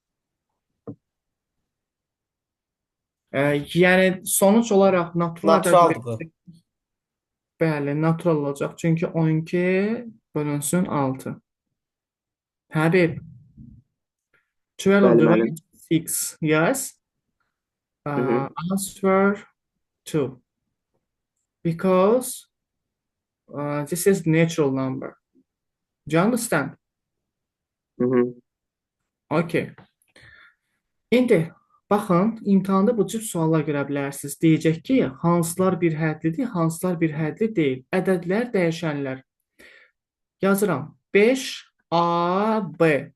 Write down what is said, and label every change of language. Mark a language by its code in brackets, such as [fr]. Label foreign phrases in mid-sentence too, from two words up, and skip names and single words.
[az] Yəni sonuç olaraq natural Naturaldır bu. ədədlər bəli, natural olacaq. Çünki 12 bölünsün 6. Həbib, 12 Bəli, [en] divide [az] müəllim. [en] 6. Yes. Hı-hı. Answer 2. Because this is natural number. Do you understand? Hı-hı. Okay. [az] İndi baxın, imtahanda bu cür suallar görə bilərsiniz. Deyəcək ki, hansılar bir hədlidir, hansılar bir hədli deyil. Ədədlər, dəyişənlər. Yazıram. 5AB.